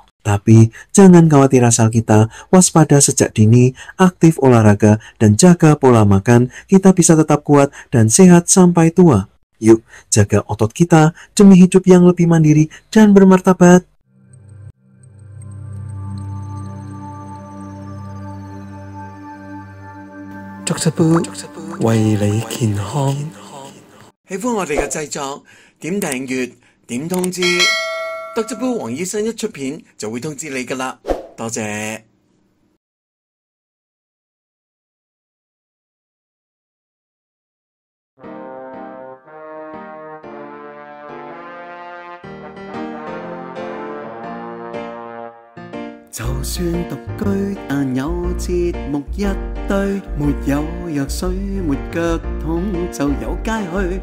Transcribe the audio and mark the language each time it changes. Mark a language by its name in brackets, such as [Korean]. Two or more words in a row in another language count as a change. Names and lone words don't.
[Indonesian] Tapi jangan khawatir asal kita waspada sejak dini, aktif olahraga, dan jaga pola makan, kita bisa tetap kuat dan sehat sampai tua. Yuk, jaga otot kita demi hidup yang lebih mandiri dan bermartabat. [Cantonese] Dr. Boo 為你健康。喜歡我哋嘅製作，點訂閱，點通知，Dr. Boo 黃醫生一出片就會通知你㗎喇，多謝。就算獨居，但有節目一堆，沒有藥水，沒腳痛，就有街去。